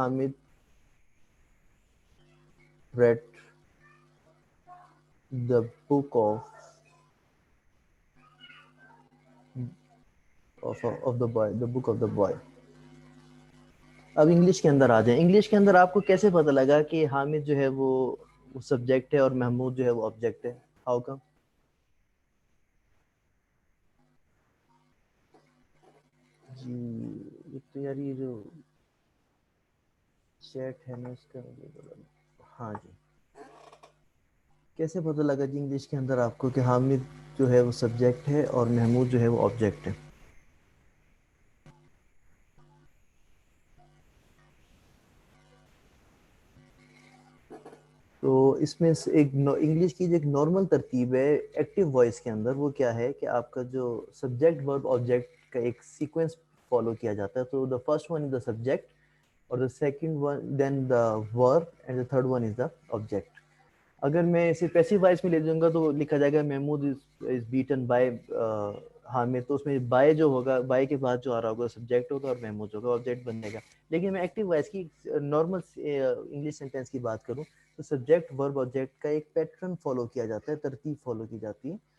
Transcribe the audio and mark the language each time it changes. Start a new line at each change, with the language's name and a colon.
English: Hamid read the book of the boy. The book of the boy.
Urdu: اب English کے اندر آ جائیں. English کے اندر آپ کو کیسے پتہ لگا کہ حامد جو ہے وہ سبجیکٹ ہے اور محمود جو ہے وہ آبجیکٹ ہے؟ How come? جی ایک تو یار یہ جو چیٹ ہے نا اس کا ہاں جی کیسے پتہ لگا جی انگلش کے اندر آپ کو کہ حامد جو ہے وہ سبجیکٹ ہے اور محمود جو ہے وہ آبجیکٹ ہے؟ تو اس میں ایک انگلش کی جو ایک نارمل ترتیب ہے ایکٹیو وائس کے اندر وہ کیا ہے کہ آپ کا جو سبجیکٹ ورب آبجیکٹ کا ایک سیکوینس فالو کیا جاتا ہے.
English: تو the first one is the subject اور the second one then the verb and the third one is the object.
Urdu: اگر میں اسے پیسو وائس میں لے جاؤں گا تو لکھا جائے گا
English: Mahmood is beaten by Hamid.
Urdu: تو اس میں بائی جو ہوگا بائی کے بعد جو آ رہا ہوگا سبجیکٹ ہوگا اور محمود ہوگا آبجیکٹ بنے گا. لیکن میں ایکٹیو وائس کی نارمل انگلش سینٹینس کی بات کروں تو سبجیکٹ ورب آبجیکٹ کا ایک پیٹرن فالو کیا جاتا ہے, ترتیب فالو کی جاتی ہے.